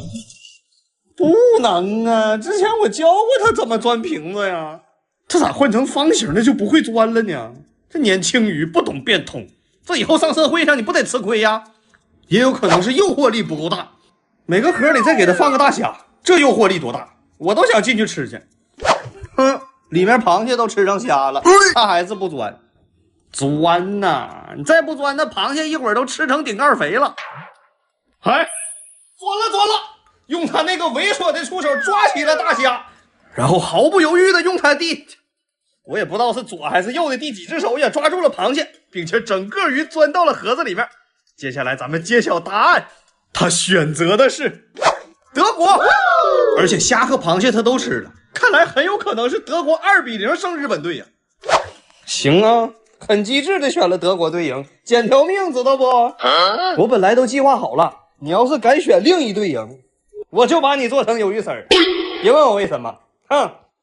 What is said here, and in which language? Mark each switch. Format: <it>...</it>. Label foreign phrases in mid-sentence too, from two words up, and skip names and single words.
<zh>不能啊，之前我教過他怎麼鑽瓶子呀，這咋換成方形的就不會鑽了呢？這年輕魚不懂變通，這以後上社會上你不得吃虧呀？也有可能是誘惑力不夠大，每個盒裡再給他放個大蝦，這誘惑力多大，我都想進去吃去。哼，裡面螃蟹都吃上蝦了，他還是不鑽。鑽吶，你再不鑽，那螃蟹一會兒都吃成頂蓋肥了。哎，鑽了，用他那個猥瑣的觸手抓起了大蝦，然後毫不猶豫的用他我也不知道是左還是右的第幾隻手也抓住了螃蟹，並且整個魚鑽到了盒子裡面。接下來咱們揭曉答案，他選擇的是德國，而且蝦和螃蟹他都吃了，看來很有可能是德國2-0勝日本隊呀。行啊，很機智的選了德國隊贏，撿條命知道不？我本來都計劃好了，你要是敢選另一隊贏，我就把你做成魷魚絲兒。別問我為什麼， 哼。</zh>